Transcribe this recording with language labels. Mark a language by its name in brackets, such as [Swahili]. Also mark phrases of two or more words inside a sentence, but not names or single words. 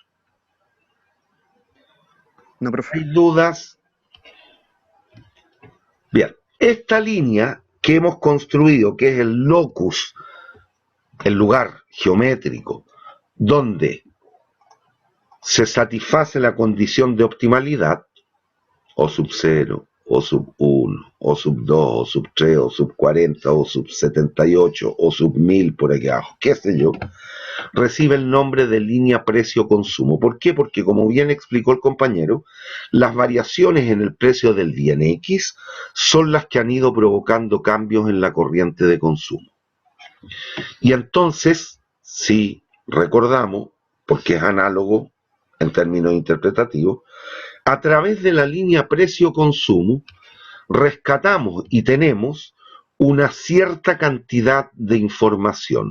[Spanish] No, profe. ¿Hay dudas? Bien, esta línea que hemos construido, que es el locus, el lugar geométrico, donde se satisface la condición de optimalidad, o sub 0, o sub 1, o sub 2, o sub 3, o sub 40, o sub 78, o sub 1000 por aquí abajo, qué sé yo, recibe el nombre de línea precio-consumo. ¿Por qué? Porque, como bien explicó el compañero, las variaciones en el precio del bien X son las que han ido provocando cambios en la corriente de consumo. Y entonces, si recordamos, porque es análogo en términos interpretativos, a través de la línea precio-consumo, rescatamos y tenemos una cierta cantidad de información.